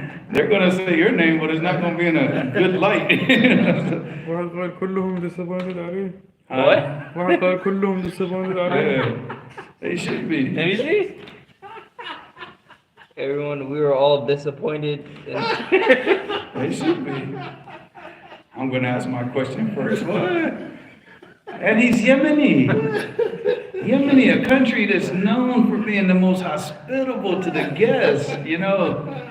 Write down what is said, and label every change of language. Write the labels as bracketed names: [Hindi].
[English] They're going to say your name, but it's not going to be in a good light. [Arabic] واحد قال كلهم [English] disappointed [Arabic] عليه. [English] What? [Arabic] واحد قال كلهم [English] disappointed [Arabic] عليه. [English] Yeah, they should be. Let me see. Everyone, we were all disappointed. They should be. I'm going to ask my question first. What? And he's Yemeni. Yemeni, a country that's known for being the most hospitable to the guests, you know.